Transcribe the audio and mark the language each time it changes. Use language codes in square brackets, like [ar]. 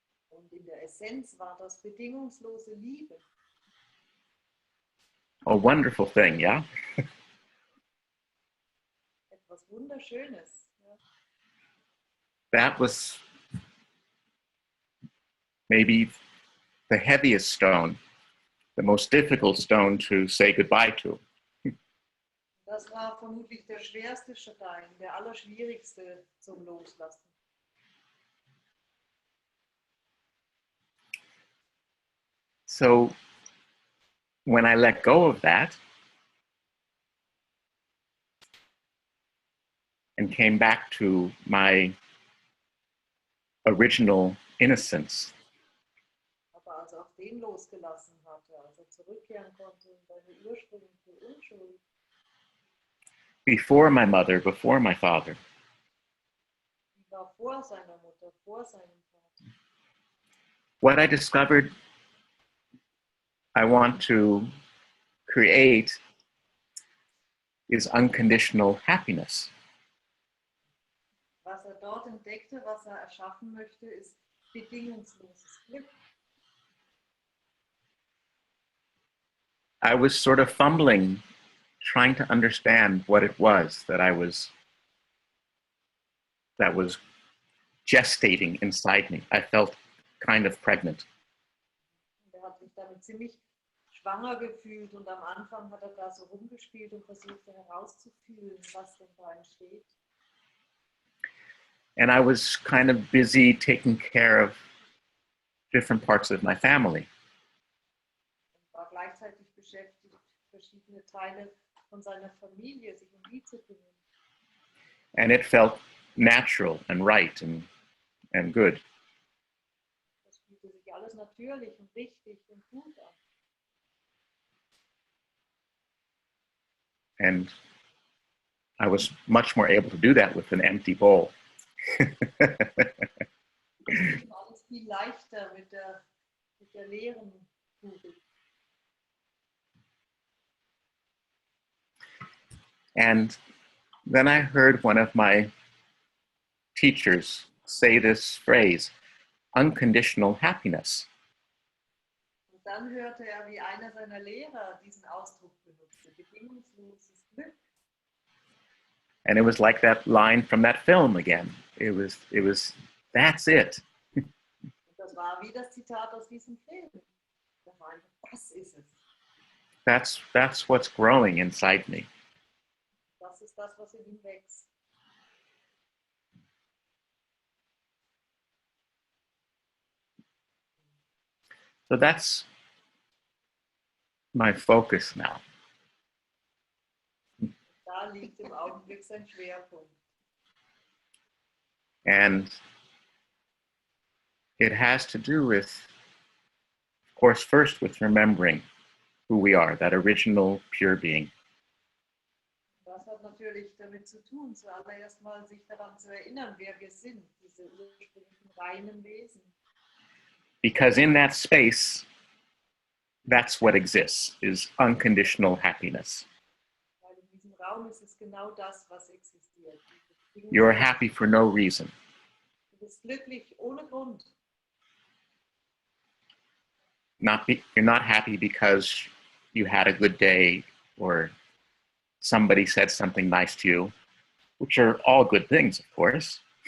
[de] Und in der Essenz war das bedingungslose Liebe. [en] A wonderful thing, yeah? [de] Etwas Wunderschönes. Ja. [en] That was maybe the heaviest stone, the most difficult stone to say goodbye to. [de] Das war vermutlich der schwerste Stein, der allerschwierigste zum Loslassen. [en] So when I let go of that and came back to my original innocence. [de] Aber als er auch den losgelassen hatte, als er zurückkehren konnte in seine ursprüngliche Unschuld, [en] Before my mother, before my father, [de] die war vor seiner Mutter, vor seinem Vater. [en] what I discovered I want to create is unconditional happiness. [de] Was er dort entdeckte, was er erschaffen möchte, ist bedingungsloses Glück. [en] I was sort of fumbling, trying to understand what it was that was gestating inside me. I felt kind of pregnant. [de] Er hat sich damit ziemlich schwanger gefühlt und am Anfang hat er da so rumgespielt und versucht herauszufühlen, was denn da entsteht. [en] And I was kind of busy taking care of different parts of my family. [de] Und war gleichzeitig beschäftigt, verschiedene Teile von seiner Familie sich um die zu kümmern. [en] And it felt natural and right and good. [de] Das fühlte sich alles natürlich und richtig und gut an. [en] And I was much more able to do that with an empty bowl. [de] Alles viel leichter mit der leeren Kugel. [en] And then I heard one of my teachers say this phrase, unconditional happiness. [de] Und dann hörte er, wie einer seiner Lehrer diesen Ausdruck benutzte, bedingungsloses Glück. [en] And it was like that line from that film again. It was, that's it. [de] Und das war wie das Zitat aus diesem Film. Das war einfach, das ist es. [en] That's what's growing inside me. [de] Das ist das, was in ihm wächst. [en] So that's my focus now. [de] Da liegt im Augenblick sein Schwerpunkt. [en] And it has to do with, of course, first with remembering who we are, that original pure being. [de] Das hat natürlich damit zu tun, zuallererst mal sich daran zu erinnern, wer wir sind, diese ursprünglichen reinen Wesen. [en] Because in that space, that's what exists, is unconditional happiness. [de] Weil in diesem Raum ist es genau das, was existiert. [en] You're happy for no reason. [de] Du bist glücklich ohne Grund. [en] You're not happy because you had a good day or somebody said something nice to you, which are all good things, of course.